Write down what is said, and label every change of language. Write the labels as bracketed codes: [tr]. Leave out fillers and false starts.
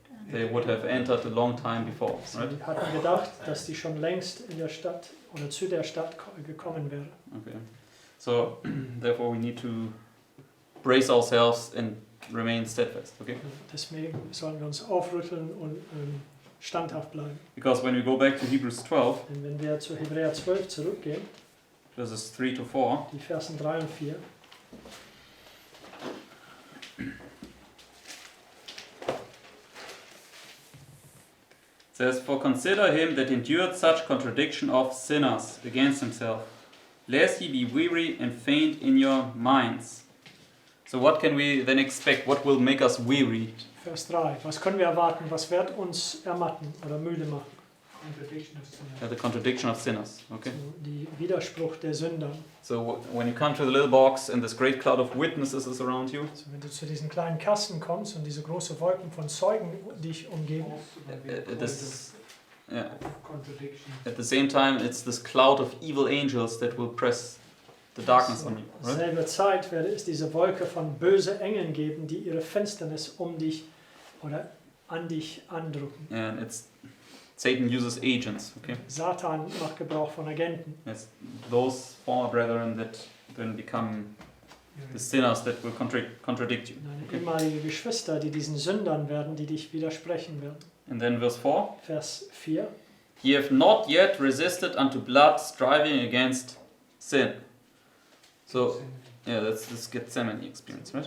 [en] they would have entered a long time before, right? [de] Sie hatten gedacht, dass die schon längst in der Stadt oder zu der Stadt gekommen wäre. [en] Okay. So, therefore we need to brace ourselves and remain steadfast, okay? [de] Deswegen sollen wir uns aufrütteln und standhaft bleiben. [en] Because when we go back to Hebrews 12, [de] Denn wenn wir zu Hebräer 12 zurückgehen, [en] verses 3 to 4, [de] die Versen 3 und 4, [en] it says, "For consider him that endured such contradiction of sinners against himself, lest ye be weary and faint in your minds." So what can we then expect? What will make us weary? [de] Vers 3. Was können wir erwarten? Was wird uns ermatten oder müde machen? [en] Contradiction of sin. The contradiction of sinners, okay? [de] So, die Widerspruch der Sünder. [en] So when you come to the little box and this great cloud of witnesses is around you, [de] Also wenn du zu diesen kleinen Kasten kommst und diese große Wolken von Zeugen dich umgeben, [en] Also when we are this, yeah. of contradiction. At the same time, it's this cloud of evil angels that will press the darkness on you, right? [de] selbe Zeit werde es diese Wolke von böse Engeln geben, die ihre Finsternis um dich oder an dich andrücken. [en] And Satan uses agents, okay? [de] Satan macht Gebrauch von Agenten. [en] It's those former brethren that then become the sinners that will contradict you. [de] Deine [en] Okay. [de] ehemalige Geschwister, die diesen Sündern werden, die dich widersprechen werden. [en] And then verse 4, [de] Vers 4. [en] "Ye have not yet resisted unto blood, striving against sin." So, yeah, that's this Gethsemane experience, right?